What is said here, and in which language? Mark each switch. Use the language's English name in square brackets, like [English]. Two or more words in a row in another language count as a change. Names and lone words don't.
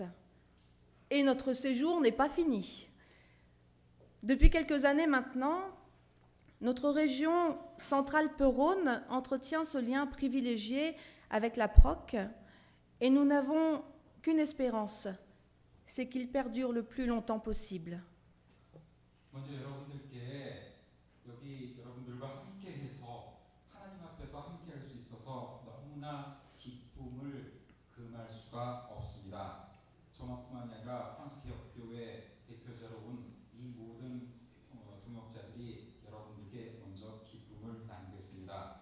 [French] Et notre séjour n'est pas fini. Depuis quelques années maintenant, notre région Centrale-Rhône entretient ce lien privilégié avec la PROC et nous n'avons qu'une espérance, c'est qu'il perdure le plus longtemps possible. [Korean] 먼저 여러분들께 여기 여러분들과 함께해서 하나님 앞에서 함께할 수 있어서 너무나 기쁨을 금할 수가 없습니다. 저만뿐만이 아니라 프랑스 기업교회 대표자로 온 이 모든 동역자들이 여러분들께 먼저 기쁨을 나누겠습니다.